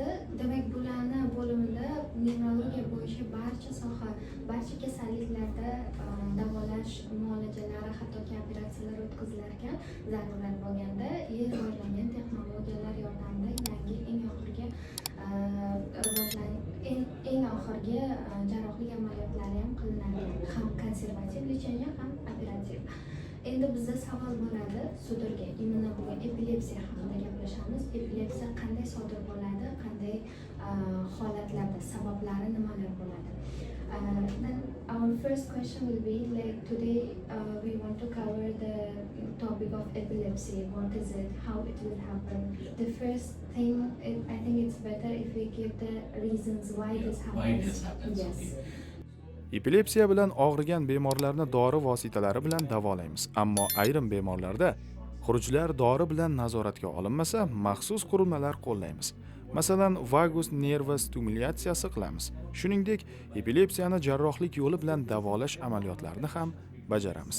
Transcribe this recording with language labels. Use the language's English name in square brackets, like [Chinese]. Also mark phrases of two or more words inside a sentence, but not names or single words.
[Uzbek] Demak, bularni bo'limida nevrologiya bo'yicha barcha soha, barcha kasalliklarda davolash muolajalari, hattoki operatsiyalar o'tkazilar ekan, zarurat bo'lganda rivojlangan texnologiyalar yordamida yangi eng oxirgi jarrohlik amaliyotlari ham qilinadi, ham konservativ lecheniya, ham operativ. Endi bizda savol bo'ladi, sudraga, immuniy bo'lgan epilepsiya haqida gaplashamiz. Epilepsiya qanday sodir bo'ladi, qanday holatlarda, sabablari nimalar bo'ladi? [English] Then our first question will be like today we want to cover the topic of epilepsy. What is it? How it will happen? The first thing, I think it's better if we give the reasons why this happens. Why this happens? Yes. Okay. [Uzbek] Epilepsiya bilan og'rigan bemorlarni dori vositalari bilan davolaymiz. Ammo ayrim bemorlarda xurujlar dori bilan nazoratga olinmasa, maxsus qurilmalar qo'llaymiz. Masalan, vagus nervi stimulyatsiyasi qilamiz. Shuningdek, epilepsiyani jarrohlik yo'li bilan davolash amaliyotlarini ham bajaramiz.